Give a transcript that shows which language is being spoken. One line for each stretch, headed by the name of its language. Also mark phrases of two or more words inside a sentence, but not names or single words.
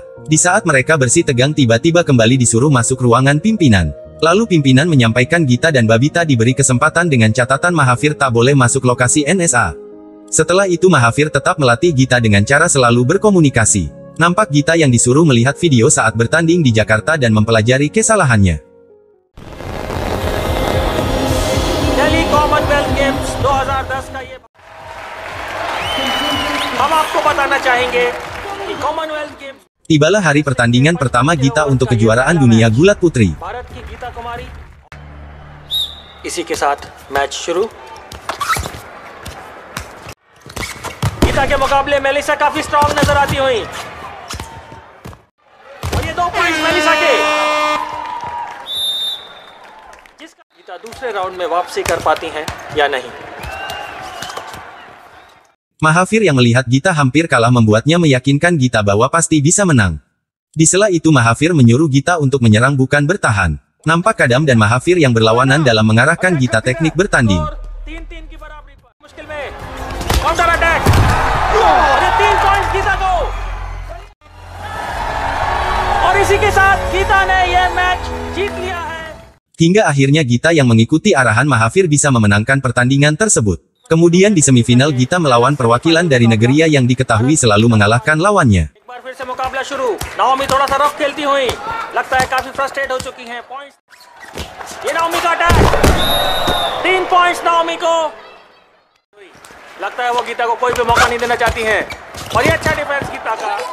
Indonesian: Di saat mereka bersih tegang tiba-tiba kembali disuruh masuk ruangan pimpinan. Lalu pimpinan menyampaikan Gita dan Babita diberi kesempatan dengan catatan Mahavir tak boleh masuk lokasi NSA. Setelah itu Mahavir tetap melatih Gita dengan cara selalu berkomunikasi. Nampak Gita yang disuruh melihat video saat bertanding di Jakarta dan mempelajari kesalahannya.
Hindi: दिल्ली कॉमनवेल्थ गेम्स 2010 का ये हम आपको बताना चाहेंगे कि कॉमनवेल्थ गेम्स
Indonesian: Tibalah hari pertandingan pertama Gita untuk kejuaraan dunia gulat putri.
Hindi: भारत की गीता कुमारी इसी के साथ मैच शुरू। गीता के मुकाबले मेलिसा काफी स्ट्रांग नजर आती हुई और ये 2 पॉइंट्स मेलिसा के, जिसका गीता दूसरे राउंड में वापसी कर पाती हैं या नहीं।
Indonesian: Mahavir yang melihat Gita hampir kalah membuatnya meyakinkan Gita bahwa pasti bisa menang. Di sela itu Mahavir menyuruh Gita untuk menyerang bukan bertahan. Nampak Kadam dan Mahavir yang berlawanan dalam mengarahkan Gita teknik bertanding.
Hindi: 3-3 की बराबरी पर मुश्किल में
English: counter attack
Hindi: और ये 3 पॉइंट्स गीता को, और इसी के साथ गीता ने ये मैच जीत लिया है।
Indonesian: Hingga akhirnya Gita yang mengikuti arahan Mahavir bisa memenangkan pertandingan tersebut. Kemudian di semifinal Gita melawan perwakilan dari negeri yang diketahui selalu mengalahkan lawannya.
Hindi: एक बार फिर से मुकाबला शुरू। नाओमी थोड़ा सा रफ खेलती हुई लगता है काफी फ्रस्ट्रेट हो चुकी हैं। पॉइंट्स, ये नाओमी का अटैक, 3 पॉइंट्स नाओमी को। लगता है वो गीता को कोई भी मौका नहीं देना चाहती हैं और ये अच्छा डिफेंस गीता का।